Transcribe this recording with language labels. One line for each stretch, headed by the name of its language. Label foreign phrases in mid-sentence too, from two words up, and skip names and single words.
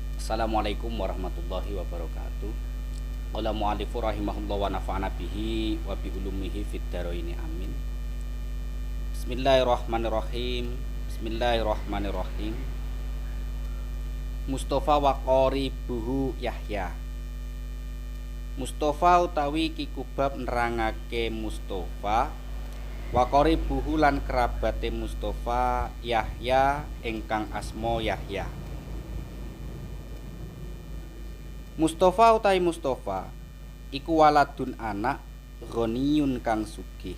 Arabic: السلام عليكم ورحمة الله وبركاته. قال المؤلف رحمه الله ونفعنا به وبعلومه في الدارين آمين. بسم الله الرحمن الرحيم. بسم الله الرحمن الرحيم. مصطفى وقريبه يحيى.
Javanese: Mustafa utawi Ki Kubab nerangake Mustafa
Arabic: وقريبه
Javanese: lan kerabate Mustafa Yahya ingkang asma Yahya. Mustafa utawi Mustafa iku waladun anak ghaniyun kang sugih.